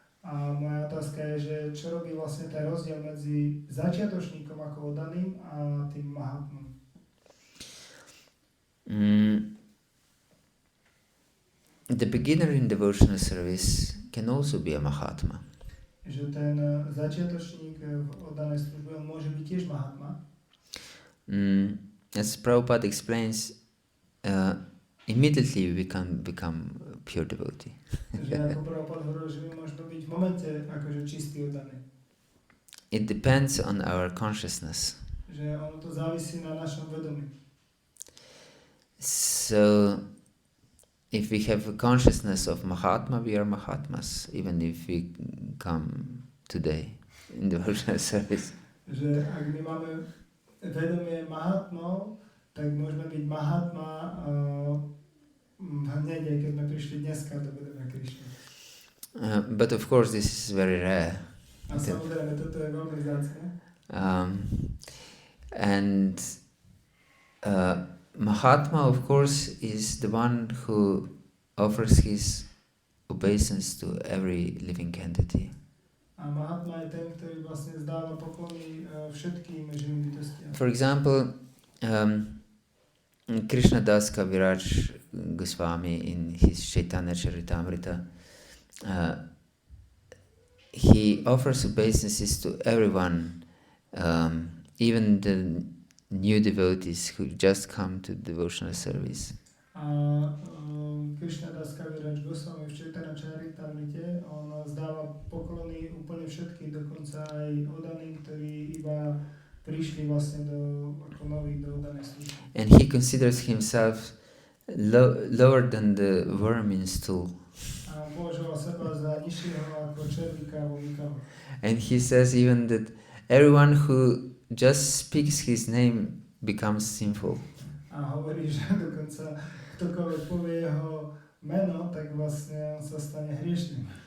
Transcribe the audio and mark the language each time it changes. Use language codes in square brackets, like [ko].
[sk] A moja otázka je, že čo robí vlastne ten rozdiel medzi začiatočníkom ako oddaným a tým mahatmom? [en] The beginner in devotional service can also be a mahatma. [sk] Že ten začiatočník v oddanej službe môže byť tiež mahatma. [en] As Prabhupada explains, immediately we can become pure devotee. [sk] Že ako Prabhupada hovoril, že my môžeme byť v momente akože čistý oddaný. [en] It depends on our consciousness. [sk] Že ono to závisí na našom vedomí. [en] So, if we have a consciousness of Mahatma, we are Mahatmas, even if we come today in the devotional service. [sk] Že ak my máme vedomie mahatmov, tak môžeme byť mahatma hneď, aj keď sme prišli dneska do vedomia Krishna. [en] But of course this is very rare. [sk] A samozrejme, toto je veľmi vzácne. [en] And Mahatma, of course, is the one who offers his obeisance to every living entity. [sk] A Mahatma je ten, ktorý vlastne zdáva poklony všetkým živým bytostiam. [en] For example, Krishna Das Kaviraj Goswami in his Chaitanya Charitamrita, he offers obeisances to everyone, even the new devotees who just come to devotional service. [sk] A Krishna Das Kaviraj Goswami v Chaitanya Charitamrite, on zdáva poklony úplne všetkým, dokonca aj oddaným, ktorí iba prišli vlastne ako noví do oddanej služby. [en] And he considers himself lower than the worm in stool. [sk] A považoval seba za nižšieho ako červíka vo výkavu. [en] And he says even that everyone who just speaks his name becomes sinful. [sk] A hovorí, že dokonca ktokoľvek povie jeho meno, tak vlastne on sa stane hriešným.